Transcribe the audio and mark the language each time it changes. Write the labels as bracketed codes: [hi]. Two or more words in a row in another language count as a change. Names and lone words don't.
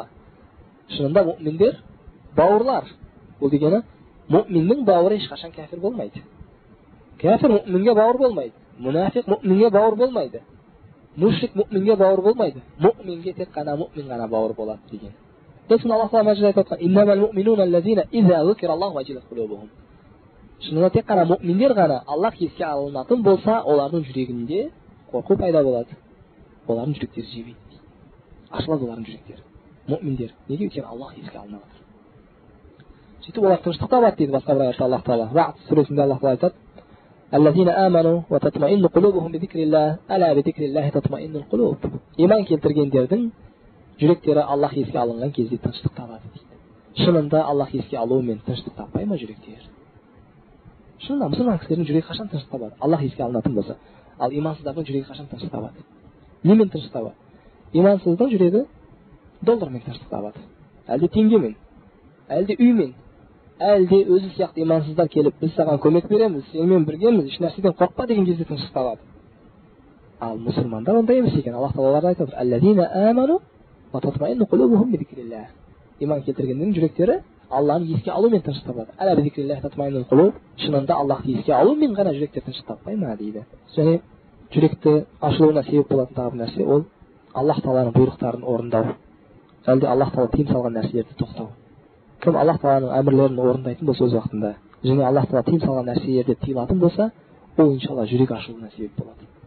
[kk] Шынында мұъминдер бауырлар. Бұл дегені мұъминнің бауыры ешқашан кәфір болмайды. Кәфір мұъминге бауыр болмайды. Мұнафиқ мұъминге бауыр болмайды. Мушрик мұъминге бауыр болмайды. Мұъминге тек қана мұъмин ғана бауыр болады деген. Сосын Аллах Тағала мәжілде айтып отқан: [ar] "إنما المؤمنون الذين إذا ذكر الله وجلت قلوبهم". [kk] Шынында тек қана мұъминдер ғана Аллах еске алынатын болса, олардың жүрегінде қорқу пайда болады. Олардың жүректері жебейді. Ашылады олардың жүректері. Мұъминдер. Неге? Өйткені Аллах еске алынып жатыр. Сөйтіп олар тыныштық табады дейді басқа бір аятта Аллах Тағала. Рa'д сүресінде Аллах Тағала айтады: [ar] الذين آمنوا وتطمئن قلوبهم بذكر الله ألا بذكر الله تطمئن القلوب. [kk] Иман келтіргендердің жүректері Аллах еске алынған кезде тыныштық табады дейді. Шынында Аллах еске алуымен тыныштық таппай ма жүректер? Шынында мұсылман кісілердің жүрегі қашан тыныштық табады? Аллах еске алынатын болса. Ал имансыздардың жүрегі қашан тыныштық табады? Немен тыныштық табады? Имансыздың жүрегі доллармен тыныштық табады. Әлде теңгемен, әлде үймен, әлде өзі сияқты имансыздар келіп, біз саған көмек береміз, сенімен біргеміз, еш нәрседен қорықпа деген кезде тыныштық табады. Ал мұсылмандар ондай емес екен. Аллах тағала оларды айтып отыр: [ar] «الذين آمنوا وتطمئن قلوبهم بذكر الله». [kk] Иман келтіргендердің жүректері Алланы еске алумен тыныштық табады. [ar] ألا بذكر الله تطمئن القلوب. [kk] Шынында Аллахты еске алумен ғана жүректер тыныштық таппай ма дейді. Және жүректі ашылуына себеп болатын тағы бір нәрсе ол Аллах тағаланың бұйрықтарын орындау. Әлде Аллах тағала тыйым салған нәрселерді тоқтау. Кім Аллах тағаланың әмірлерін орындайтын болса өз уақытында, және Аллах тағала тыйым салған нәрселерді тыйылатын болса, ол иншалла жүрек ашылуына себеп болады.